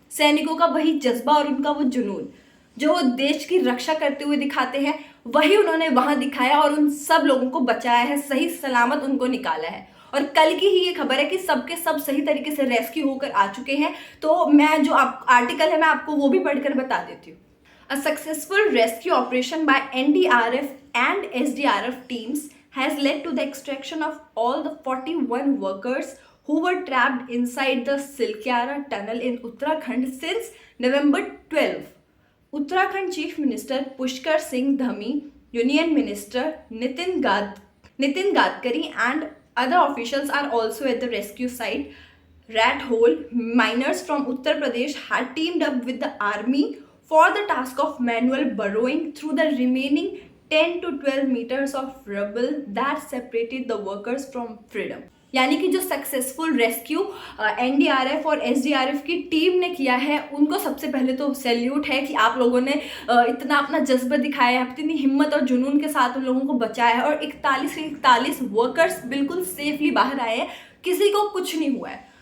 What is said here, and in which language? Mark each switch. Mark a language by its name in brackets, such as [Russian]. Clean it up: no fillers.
[Hindi] सैनिकों का वही जज्बा और उनका वो जुनून जो वो देश की रक्षा करते हुए दिखाते हैं, वही उन्होंने वहां दिखाया और उन सब लोगों को बचाया है, सही सलामत उनको निकाला है। और कल की ही ये खबर है कि सबके सब सही तरीके से रेस्क्यू होकर आ चुके हैं। तो मैं जो आर्टिकल है मैं आपको वो भी पढ़कर बता देती हूँ। [English] A successful rescue operation by NDRF and SDRF teams has led to the extraction of all the 41 workers who were trapped inside the Silkyara tunnel in Uttarakhand since November 12. Uttarakhand Chief Minister Pushkar Singh Dhami, Union Minister Nitin Gadkari and other officials are also at the rescue site. Rat Hole miners from Uttar Pradesh had teamed up with the army for the task of manual burrowing through the remaining 10 to 12 meters of rubble that separated the workers from freedom. [Hindi] यानी कि जो successful rescue NDRF और SDRF की team ने किया है, उनको सबसे पहले तो सैल्यूट है कि आप लोगों ने इतना अपना जज्बा दिखाया है, इतनी हिम्मत और जुनून के साथ उन लोगों को बचाया है, और 41 वर्कर्स बिल्कुल सेफली बाहर आए हैं, किसी को कुछ नहीं हुआ है।